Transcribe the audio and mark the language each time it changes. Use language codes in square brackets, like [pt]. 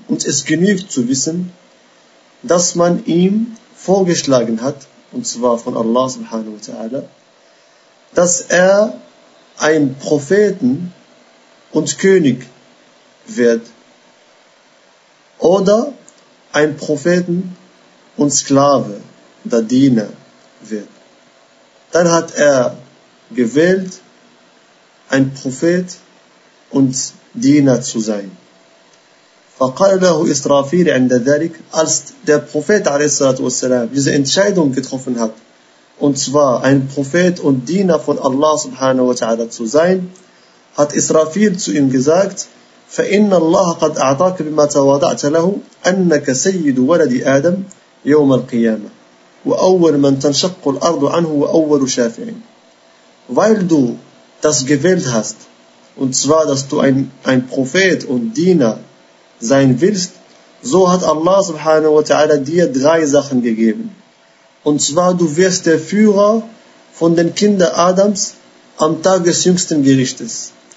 [de] Und es genügt zu wissen, dass man ihm vorgeschlagen hat, und zwar von Allah subhanahu wa ta'ala, dass er ein Propheten und König wird oder ein Propheten und Sklave oder Diener wird. Dann hat er gewählt, ein Prophet und Diener zu sein. [ar] فقال له إسرافيل عند ذلك, [de] als der Prophet عليه الصلاة والسلام diese Entscheidung getroffen hat, und zwar ein Prophet und Diener von Allah subhanahu wa ta'ala zu sein, hat Israfil zu ihm gesagt: [ar] فَإِنَّ اللَّهَ قَدْ أَعْطَاكَ بِمَا تَوَاضَعْتَ لَهُ أَنَّكَ سَيِّدُ وَلَدِ آدَمَ يَوْمَ الْقِيَامَةِ وَأَوَّلُ مَنْ تَنْشَقُّ الْأَرْضُ عَنْهُ وَأَوَّلُ شَافِعٍ. [de] Weil du das gewählt hast, und zwar dass du ein Prophet und Diener sein willst, so hat Allah subhanahu wa ta'ala dir drei Sachen gegeben. Und zwar, du wirst der Führer von den Kindern Adams am Tag des jüngsten Gerichtes.